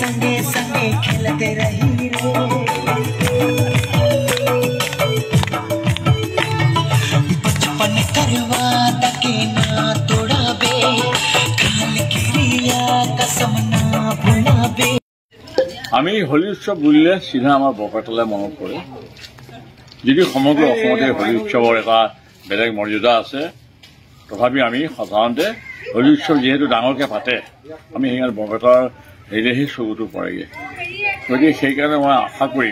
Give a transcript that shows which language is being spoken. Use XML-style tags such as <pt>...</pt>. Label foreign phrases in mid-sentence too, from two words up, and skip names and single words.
<bho>संगे खेलते रही रे बचपन करवा तके ना तोड़ाबे काल क्रिया कसम ना भुलाबे</bho> <as>আমি হোলী উৎসৱ বুলিলে চিধা আমাৰ বৰপেটালৈ মনত পৰে যদি সমগ্ৰ অসমতে হোলী উৎসৱৰ এটা বেলেগ মৰ্যাদা আছে তথাপি আমি সাধাৰণতে হোলী উৎসৱ যিহেতু ডাঙৰকৈ পাতে আমি সেইকাৰণে বৰপেটাৰ হেৰিলেহে চকুটো পৰেগৈ গতিকে সেইকাৰণে মই আশা কৰিম</as>